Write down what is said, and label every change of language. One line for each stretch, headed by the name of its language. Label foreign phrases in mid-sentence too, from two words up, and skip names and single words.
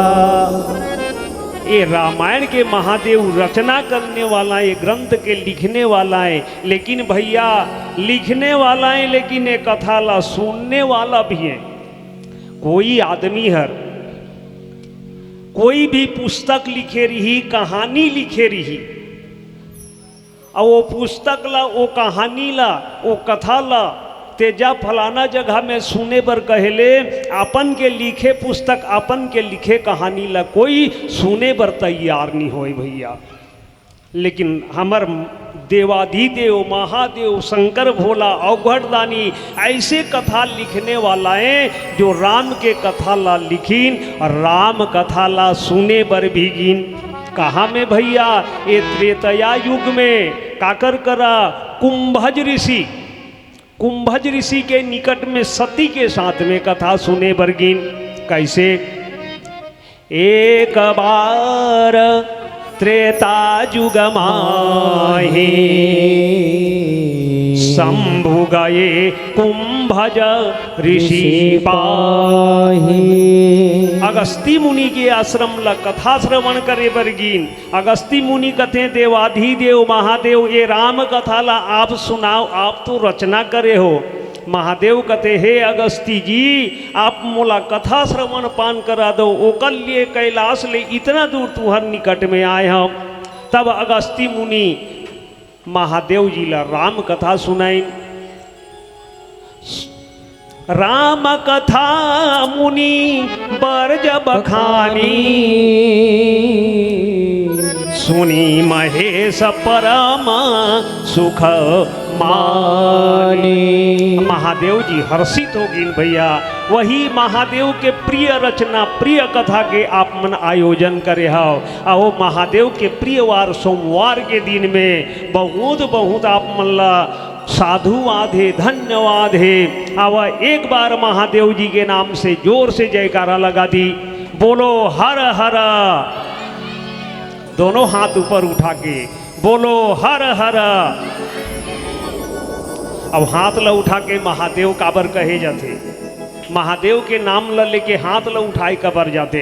Chhattisgarhi: ये रामायण के महादेव रचना करने वाला है, ग्रंथ के लिखने वाला है। लेकिन भैया लिखने वाला है लेकिन ये कथा ला सुनने वाला भी है। कोई आदमी हर कोई भी पुस्तक लिखे रही, कहानी लिखे रही, और वो पुस्तक ला वो कहानी ला वो कथा ला तेजा फलाना जगह में सुने पर कहले अपन के लिखे पुस्तक अपन के लिखे कहानी ला कोई सुने पर तैयार नहीं होए भैया। लेकिन हमर देवाधिदेव महादेव शंकर भोला अवघड़दानी ऐसे कथा लिखने वाला है जो राम के कथा ला लिखीन और राम कथा ला सुने पर भी गिन। कहाँ में भैया? ये त्रेतया युग में काकर करा कुंभज ऋषि, कुंभज ऋषि के निकट में सती के साथ में कथा सुने बरगिन। कैसे?
Awadhi: एक बार त्रेता युग माहे शंभु गए कुंभज ऋषि पाहे।
Chhattisgarhi: अगस्ती मुनि के आश्रम ला कथा श्रवण करे बरगिन। अगस्ती मुनि कथे देवाधिदेव महादेव ये राम कथा ला आप सुनाओ, आप तो रचना करे हो। महादेव कथे हे अगस्ती जी आप मोला कथा श्रवण पान करा दो, ओकर लिए कैलाश ले इतना दूर तुहर निकट में आए हम। तब अगस्ती मुनि महादेव जी ला राम कथा सुनाई।
Awadhi: राम कथा मुनि बरज बखानी सुनी महेश परम सुख मानी।
Chhattisgarhi: महादेव जी हर्षित हो गई भैया। वही महादेव के प्रिय रचना प्रिय कथा के आप मन आयोजन करे हो। आओ महादेव के प्रिय वार सोमवार के दिन में बहुत बहुत आप मन ला साधुवाद है, धन्यवाद है। अब एक बार महादेव जी के नाम से जोर से जयकारा लगा दी। बोलो हर हर, दोनों हाथ ऊपर उठा के बोलो हर हर। अब हाथ ला उठा के महादेव काबर कहे जाते, महादेव के नाम ला लेके हाथ ला उठाए कबर जाते।